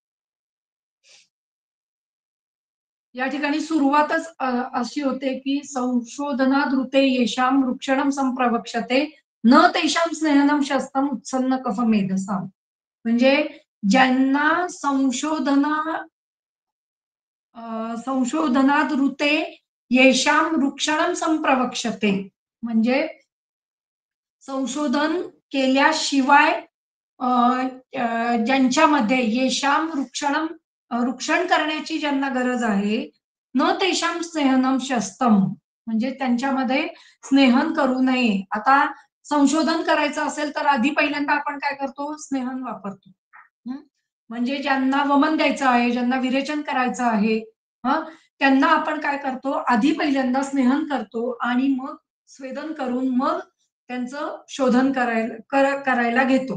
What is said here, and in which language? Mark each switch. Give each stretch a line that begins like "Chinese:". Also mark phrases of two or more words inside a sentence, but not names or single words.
Marathi: या ठिकाणी सुरुवातच अशी होते की
Sanskrit: संशोधनादृते येषां वृक्षणं संप्रवक्षते न तेषां स्नेहनं शस्त्रम उत्सन्न कफ मेधसाम.
Marathi: म्हणजे ज्यांना
Sanskrit: संशोधनात ऋते येषां वृक्षणं संप्रवक्षते.
Marathi: म्हणजे संशोधन केल्याशिवाय ज्यांच्यामध्ये येषां वृक्षण करण्याची ज्यांना गरज आहे,
Sanskrit: न तेषां स्नेहनम शस्तम.
Marathi: म्हणजे त्यांच्यामध्ये स्नेहन करू नये. आता संशोधन करायचं असेल तर आधी पहिल्यांदा आपण काय करतो? स्नेहन वापरतो. हं? म्हणजे ज्यांना वमन द्यायचं आहे, ज्यांना विरेचन करायचं आहे, हं, त्यांना आपण काय करतो? आधी पहिल्यांदा स्नेहन करतो आणि मग स्वेदन करून मग त्यांचं शोधन करायला घेतो.